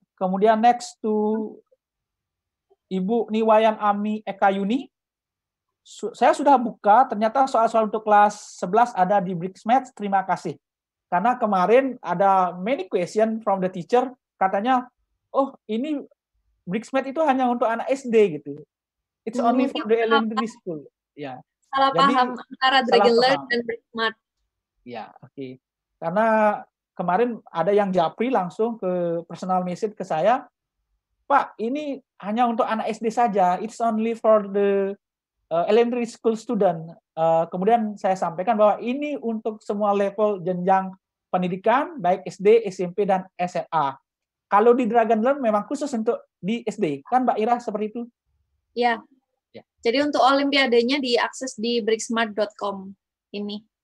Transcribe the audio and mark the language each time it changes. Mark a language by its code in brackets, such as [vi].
[id] Kemudian [en] next to Ibu Niwayan Ami Eka Yuni. [id] Saya sudah buka, ternyata soal-soal untuk kelas 11 ada di BRICS-Max. Terima kasih. Karena kemarin ada [en] many question from the teacher, [id] katanya, oh ini BRICS-Max itu hanya untuk anak SD gitu. [en] It's only for the elementary school. [id] Ya. Salah paham antara Dragon Learn dan BRICS-Max. Ya, oke. Karena kemarin ada yang japri langsung ke personal message ke saya, Pak, ini hanya untuk anak SD saja. [en] It's only for the elementary school student. [id] Kemudian saya sampaikan bahwa ini untuk semua level jenjang pendidikan, baik SD, SMP, dan SMA. Kalau di Dragon Learn memang khusus untuk di SD, kan Mbak Ira seperti itu? Ya. Jadi untuk olimpiadanya diakses di bricsmart.com ini.